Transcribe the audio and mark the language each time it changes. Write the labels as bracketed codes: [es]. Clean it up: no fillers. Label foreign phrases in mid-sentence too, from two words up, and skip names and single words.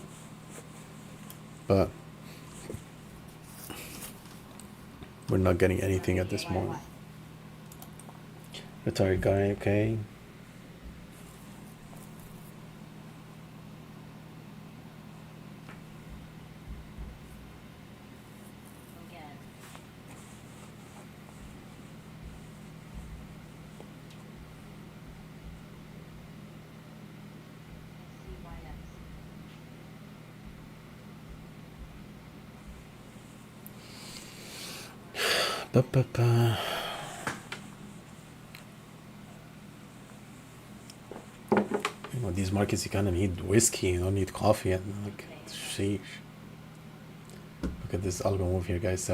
[en] But we're not getting anything at this moment. Retired guy, okay. Again. SCYX. Ba-ba-ba. You know, these markets, you kind of need whiskey, you don't need coffee. And like, sheesh. Look at this algo move here, guys.